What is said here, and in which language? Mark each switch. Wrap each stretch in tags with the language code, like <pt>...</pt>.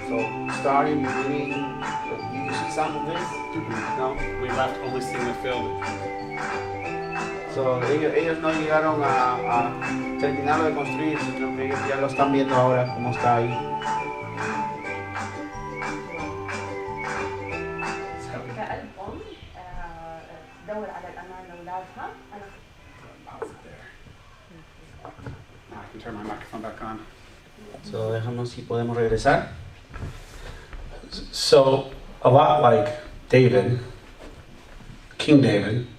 <en>So starting, beginning, you see some of this? No? We left only seeing the field.</en> <es>So ellos no llegaron a terminarlo de construir, sino que ellos ya lo están viendo ahora cómo está ahí.</es> <ar>كأب أم تدور على الأمان لأولادها. أنا</ar> <en>Pause it there. Now I can turn my microphone back on.</en> <es>So déjanos si podemos regresar.</es> <en>So, a lot like David, King David,</en>